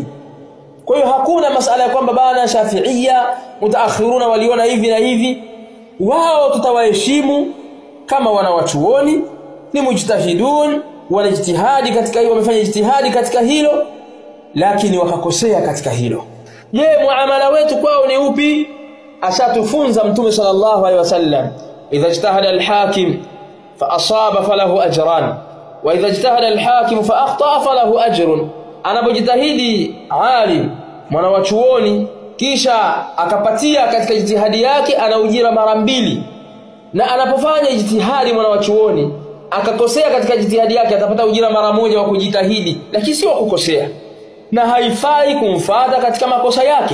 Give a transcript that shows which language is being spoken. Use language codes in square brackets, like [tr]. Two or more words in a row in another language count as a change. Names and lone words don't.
[sw] Kwa hiyo hakuna masala ya kwamba bana [ar] الشافعية المتأخرون [sw] waliona hivi na hivi. Wao tutawaheshimu kama wanawachuoni, ni mujtahidun, wanajitihadi katika hiyo, wamefanya jitihadi katika hilo, lakini wakakosea katika hilo. Je, muamala wetu kwao ni upi? Ashatufunza Mtume [ar] صلى الله عليه وسلم، إذا اجتهد الحاكم فأصاب فله أجران وإذا اجتهد الحاكم فأخطأ فله أجر. [sw] Anapojitahidi alim mwana wa chuoni kisha akapatia katika jitihadi yake ana ujira mara mbili, na anapofanya jitihadi mwana wa chuoni akakosea katika jitihadi yake atapata ujira mara moja wa kujitahidi, lakini sio kukosea, na haifai kumfuata katika makosa yake.